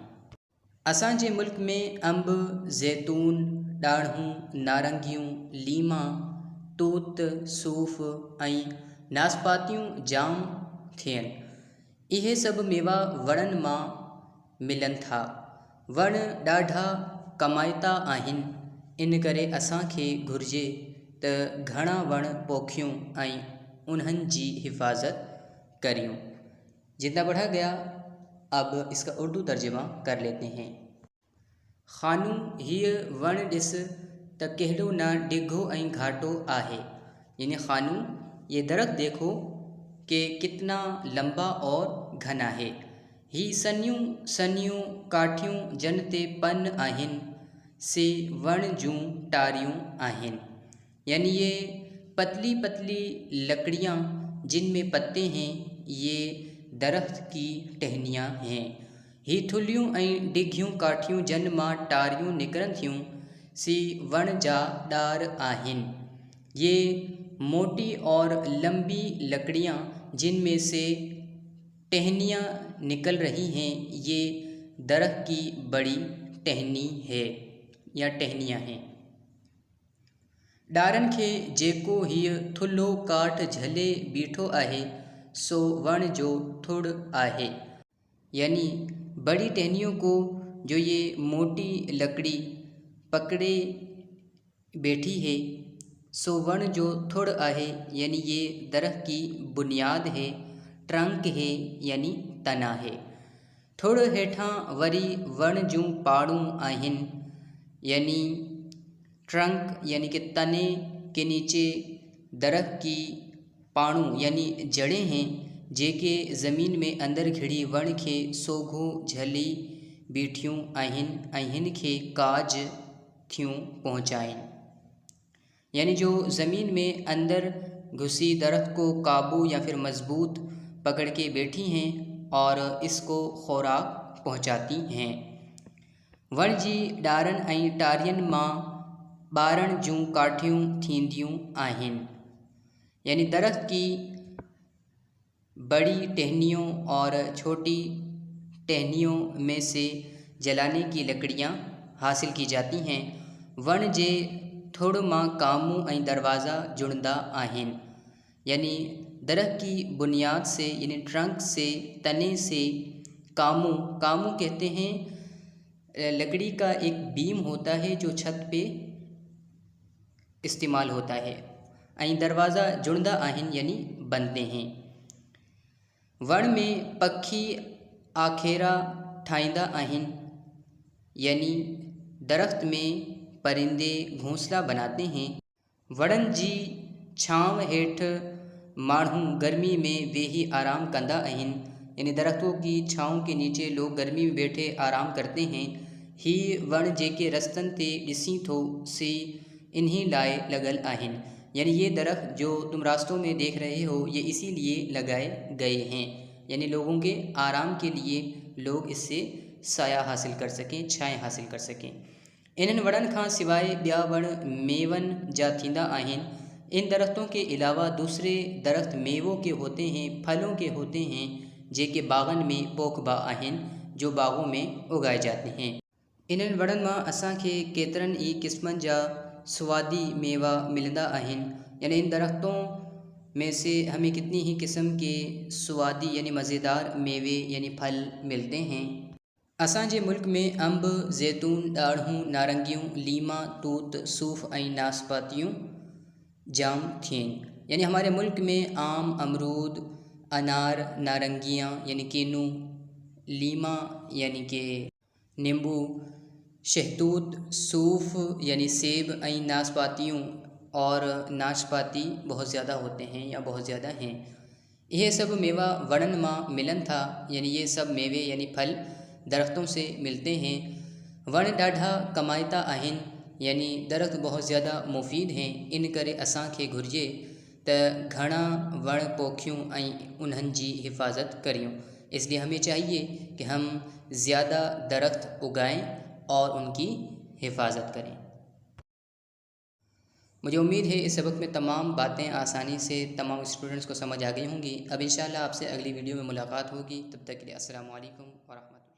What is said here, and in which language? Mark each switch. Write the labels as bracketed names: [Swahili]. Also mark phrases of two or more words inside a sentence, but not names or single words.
[Sindhi] असांजे मुल्क में अंब, ज़ैतून, ॾाढ़ूं, नारंगियूं, लीमा, तूत, सूफ़ ऐं नाशपातियूं जाम थियनि। इहे सभु मेवा वणनि मां मिलनि था। वण ॾाढा कमाइता आहिनि। इन करे असांखे घुर्जे त घणा वण पोखियूं ऐं उन्हनि जी हिफ़ाज़त करियूं। [Urdu] جتنا پڑھا گیا اب اس کا اردو ترجمہ کر لیتے ہیں. [Sindhi] खानू हीअ वण ॾिस त कहिड़ो न डिघो ऐं घाटो आहे। [Urdu] یعنی خانو یہ درخت دیکھو کہ کتنا لمبا اور گھنا ہے. [Sindhi] ही सन्यूं सन्यूं काठियूं जन ते पन आहिनि से वण जूं टारियूं आहिनि। [Urdu] یعنی یہ پتلی پتلی لکڑیاں جن میں پتے ہیں یہ درخت کی ٹہنیاں ہیں. [Sindhi] ही थुल्हियूं ऐं डिघियूं काठियूं जन मां टारियूं निकिरनि थियूं सी वण जा ॾार आहिनि। [Urdu] یہ موٹی اور لمبی لکڑیاں جن میں سے ٹہنیاں نکل رہی ہیں یہ درخت کی بڑی ٹہنی ہے یا ٹہنیاں ہیں. [Sindhi] ॾारनि खे जेको हीअ थुल्हो काठ झले बीठो आहे सो वण जो थुड़ आहे। [Urdu] یعنی بڑی ٹہنیوں کو جو یہ موٹی لکڑی پکڑے بیٹھی ہے [Sindhi] सो वण जो थुड़ आहे। [Urdu] یعنی یہ درخت کی بنیاد ہے، ٹرنک ہے یعنی تنا ہے. [Sindhi] थुड़ हेठां वरी वण जूं पाड़ूं आहिनि। [Urdu] یعنی ٹرنک یعنی کہ تنے کے نیچے درخت کی پاݨوں یعنی جڑیں ہیں [Sindhi] जेके ज़मीन में अंदर घिड़ी वण खे सोघो झली बीठियूं आहिनि ऐं हिन खे काज थियूं पहुचाइनि। [Urdu] یعنی جو زمین میں اندر گھسی درخت کو قابو یا پھر مضبوط پکڑ کے بیٹھی ہیں اور اس کو خوراک پہنچاتی ہیں. [Sindhi] वण जी ॾारनि ऐं टारियुनि मां ॿारनि जूं काठियूं थींदियूं आहिनि। [Urdu] یعنی درخت کی بڑی ٹہنیوں اور چھوٹی ٹہنیوں میں سے جلانے کی لکڑیاں حاصل کی جاتی ہیں. [Sindhi] वण जे थुड़ मां कामूं ऐं दरवाज़ा जुड़ंदा आहिनि। [Urdu] یعنی درخت کی بنیاد سے یعنی ٹرنک سے، تنے سے کاموں، کاموں کہتے ہیں لکڑی کا ایک بیم ہوتا ہے جو چھت پہ استعمال ہوتا ہے. [Sindhi] ऐं दरवाज़ा जुड़ंदा आहिनि [Urdu] یعنی بنتے ہیں. [Sindhi] वण में पखी आखेरा ठाहींदा आहिनि। [Urdu] یعنی درخت میں پرندے گھونسلا بناتے ہیں. [Sindhi] वणन जी छांव हेठ माण्हू गर्मी में वेही आराम कंदा आहिनि, [Urdu] یعنی درختوں کی چھاؤں کے نیچے لوگ گرمی میں بیٹھے آرام کرتے ہیں. [Sindhi] ही वण जेके रस्तनि ते ॾिसी थो से इन्हीं लाए लगल आहिनि, [Urdu] یعنی یہ درخت جو تم راستوں میں دیکھ رہے ہو یہ اسی لیے لگائے گئے ہیں، یعنی لوگوں کے آرام کے لیے، لوگ اس سے سایہ حاصل کر سکیں، چھائیں حاصل کر سکیں. [Sindhi] इन्हनि वणनि खां सवाइ ॿिया वण मेवन जा थींदा आहिनि। [Urdu] ان درختوں کے علاوہ دوسرے درخت میووں کے ہوتے ہیں، پھلوں کے ہوتے ہیں, [Sindhi] जेके बागन में पोखबा आहिनि, [Urdu] جو باغوں میں اگائے جاتے ہیں. [Sindhi] इन्हनि वणनि मां असांखे केतिरनि ई क़िस्मनि जा स्वादी मेवा मिलंदा आहिनि, [Urdu] یعنی ان درختوں میں سے ہمیں کتنی ہی قسم کے سوادی یعنی مزیدار میوے یعنی پھل ملتے ہیں. [Sindhi] असांजे मुल्क में अंब, जैतून, ॾाढ़ूं, नारंगियूं, लीमा, तूत, सूफ़ ऐं नाशपातियूं जाम थियनि, [Urdu] یعنی ہمارے ملک میں آم، امرود، انار، نارنگیاں یعنی کینو، لیما یعنی کہ نیبو، شہتوت، سوف یعنی سیب ایں ناشپاتیوں اور ناشپاتی بہت زیادہ ہوتے ہیں یا بہت زیادہ ہیں. [Sindhi] यह सब मेवा वणन मां मिलन था, [Urdu] یعنی یہ سب میوے یعنی پھل درختوں سے ملتے ہیں. [Sindhi] वण ॾाढा कमायता आहिनि, [Urdu] یعنی درخت بہت زیادہ مفید ہیں. [Sindhi] इन करे असांखे घुर्जे त घणा वण पोखियूं ऐं उन्हनि जी हिफ़ाज़त करियूं। [Urdu] اس لیے ہمیں چاہیے کہ ہم زیادہ درخت اگائیں اور ان کی حفاظت کریں. مجھے امید ہے اس سبق میں تمام باتیں آسانی سے تمام سٹوڈنٹس کو سمجھ آ گئی ہوں گی. اب ان شاء اللہ آپ سے اگلی ویڈیو میں ملاقات ہوگی، تب تک کے لیے [Arabic] السلام عليكم ورحمة الله.